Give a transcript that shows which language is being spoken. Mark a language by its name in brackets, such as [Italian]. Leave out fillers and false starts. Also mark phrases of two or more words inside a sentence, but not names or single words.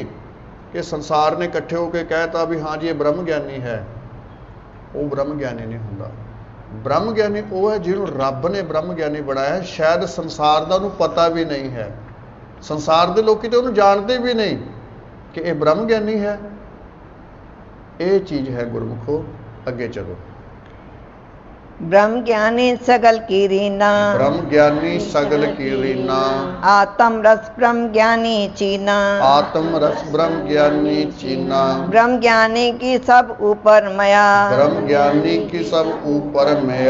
[Punjabi] ਕਿ ਸੰਸਾਰ ਨੇ ਇਕੱਠੇ ਹੋ ਕੇ ਕਹਿਤਾ ਵੀ ਹਾਂ ਜੀ ਇਹ ਬ੍ਰਹਮ ਗਿਆਨੀ ਹੈ, ਉਹ ਬ੍ਰਹਮ ਗਿਆਨੀ ਨਹੀਂ ਹੁੰਦਾ। ਬ੍ਰਹਮ ਗਿਆਨੀ ਉਹ ਹੈ ਜਿਹਨੂੰ ਰੱਬ ਨੇ ਬ੍ਰਹਮ ਗਿਆਨੀ ਬਣਾਇਆ। ਸ਼ਾਇਦ ਸੰਸਾਰ ਦਾ ਉਹਨੂੰ ਪਤਾ ਵੀ ਨਹੀਂ ਹੈ, ਸੰਸਾਰ ਦੇ ਲੋਕੀ ਤਾਂ ਉਹਨੂੰ ਜਾਣਦੇ ਵੀ ਨਹੀਂ ਕਿ ਇਹ ਬ੍ਰਹਮ ਗਿਆਨੀ ਹੈ। ਇਹ ਚੀਜ਼ ਹੈ ਗੁਰਮੁਖੋ। ਅੱਗੇ ਚਲੋ। ਬ੍ਰਹਮ ਗਿਆਨੀ ਸਗਲ ਕੀ ਰੀਨਾ, ਬ੍ਰਹਮ ਗਿਆਨੀ ਸਗਲ ਕੀ ਰੀਨਾ, ਆਤਮ ਰਸ ਬ੍ਰਹਮ ਗਿਆਨੀ ਚੀਨਾ, ਆਤਮ ਰਸ ਬ੍ਰਹਮ ਗਿਆਨੀ ਚੀਨਾ, ਬ੍ਰਹਮ ਗਿਆਨੀ ਕੀ ਸਬ ਊਪਰ ਮਇਆ, ਬ੍ਰਹਮ ਗਿਆਨੀ ਕੀ ਸਬ ਊਪਰ ਮਇਆ,